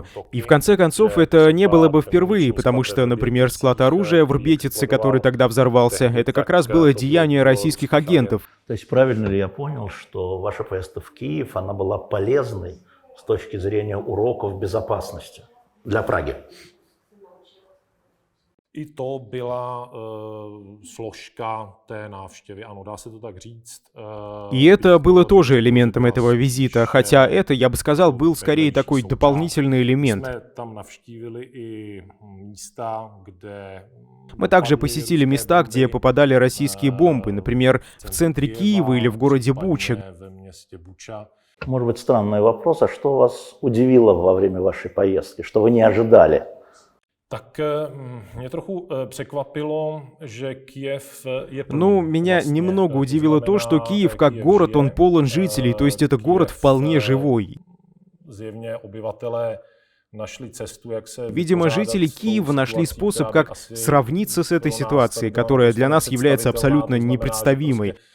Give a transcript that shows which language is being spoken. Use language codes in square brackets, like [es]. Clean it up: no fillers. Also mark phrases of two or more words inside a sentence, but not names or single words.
[ru] И в конце концов, это не было бы впервые, потому что, например, склад оружия в Рбетице, который тогда взорвался, это как раз было деяние российских агентов. То есть правильно ли я понял, что ваша поездка в Киев, она была полезной с точки зрения уроков безопасности для Праги? [cs] I to byla složka té návštěvy, ano, dá se to tak říct. [ru] И это было тоже элементом этого визита, хотя это, я бы сказал, был скорее такой дополнительный элемент. Мы также посетили места, где попадали российские бомбы, например, в центре Киева или в городе Буча. Может быть, странный вопрос, а что вас удивило во время вашей поездки, что вы не ожидали? [cs] Так mě trochu překvapilo, že Kyjev je... [ru] Ну, меня немного удивило то, что Киев как город, он полон жителей, то есть это город вполне живой. Видимо, жители Киева нашли способ, как сравниться с этой ситуацией, которая для нас является абсолютно непредставимой.